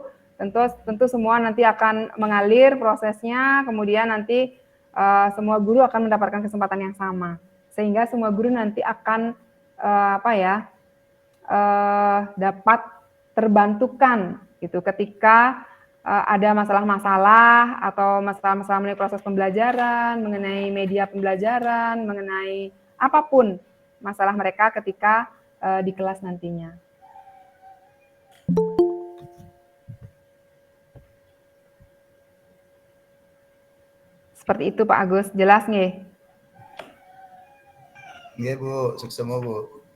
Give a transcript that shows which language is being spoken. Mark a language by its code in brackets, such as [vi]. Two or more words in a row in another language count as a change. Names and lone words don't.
[id] Tentu semua nanti akan mengalir prosesnya, kemudian nanti semua guru akan mendapatkan kesempatan yang sama, sehingga semua guru nanti akan dapat terbantukan gitu ketika ada masalah-masalah atau masalah-masalah mengenai proses pembelajaran, mengenai media pembelajaran, mengenai apapun masalah mereka ketika di kelas nantinya. Seperti itu Pak Agus, jelas nggih? Nggih Bu, sukses semua Bu.